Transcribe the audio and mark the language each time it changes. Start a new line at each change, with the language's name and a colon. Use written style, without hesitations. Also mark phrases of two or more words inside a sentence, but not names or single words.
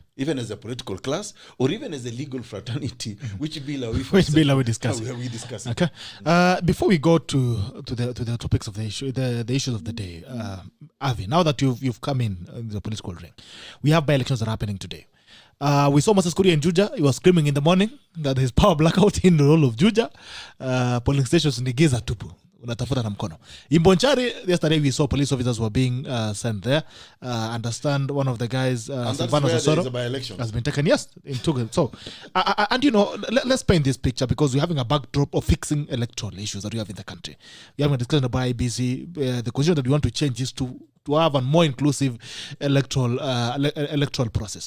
English: Even as a political class or even as a legal fraternity, which bill are we discussing? Okay. Before we go to the topics of the issue, the issues of the day, Havi, now that you've come in the political ring, we have by-elections that are happening today. We saw Moses Kuria in Juja. He was screaming in the morning that there's power blackout in the whole of Juja. Polling stations
Swahili: ni giza tupu. Unatafuta na mkono.
English: In Bonchari, yesterday we saw police officers were being sent there. Understand one of the guys, Silvano Sosoro, has been taken, yes, in Tugal. So, and you know, let's paint this picture because we're having a backdrop of fixing electoral issues that we have in the country. We're having a discussion about IBC. The condition that we want to change is to have a more inclusive electoral process.